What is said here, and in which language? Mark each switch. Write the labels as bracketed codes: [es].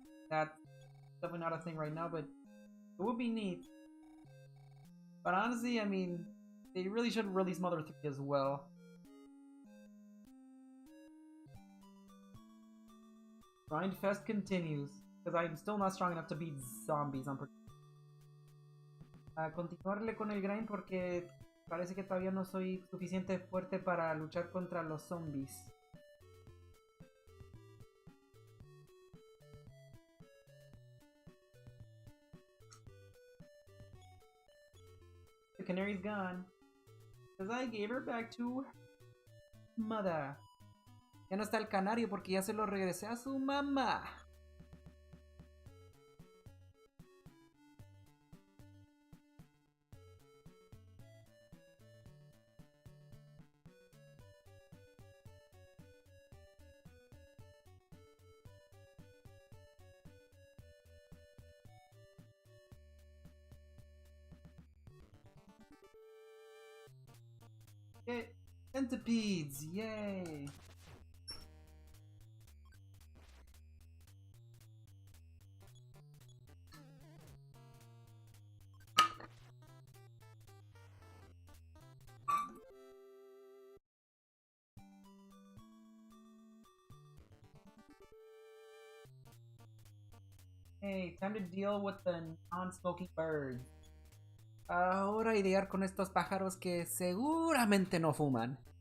[en] That's definitely not a thing right now, but it would be neat. But honestly, I mean, they really should release Mother 3 as well. Grind Fest continues, because I'm still not strong enough to beat zombies. [es] Continuarle con el grind porque parece que todavía no soy suficiente fuerte para luchar contra los zombies. [en] The canary's gone, because I gave her back to Mother. [es] Ya no está el canario porque ya se lo regresé a su mamá. [en] Okay, centipedes, yay! Hey, time to deal with the non-smoking birds. [es] Ahora idear con estos pájaros que seguramente no fuman.